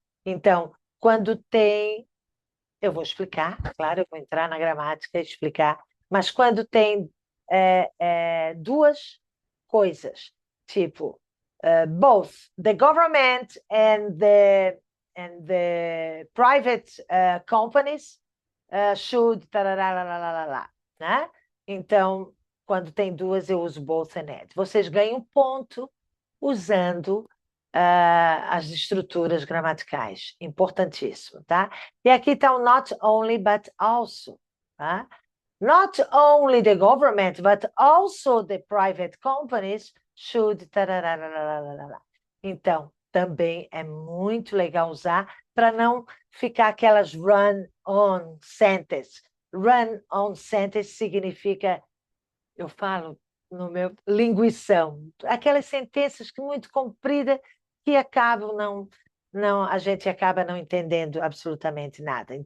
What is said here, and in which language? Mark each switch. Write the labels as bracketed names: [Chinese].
[Portuguese] Então, quando tem, eu vou explicar, claro, eu vou entrar na gramática e explicar, mas quando tem duas coisas, tipo, [English] both the government and the private companies should, [Portuguese] tarará, né? Então, quando tem duas, eu uso both and and. Vocês ganham ponto usando as estruturas gramaticais. Importantíssimo, tá? E aqui está o not only, but also, tá? [English] Not only the government, but also the private companies should. Tarararararara. [Portuguese] Então, também é muito legal usar para não ficar aquelas run-on sentence. Run-on sentence significa, eu falo no meu linguição, aquelas sentenças que muito compridas que acabam não, a gente acaba não entendendo absolutamente nada.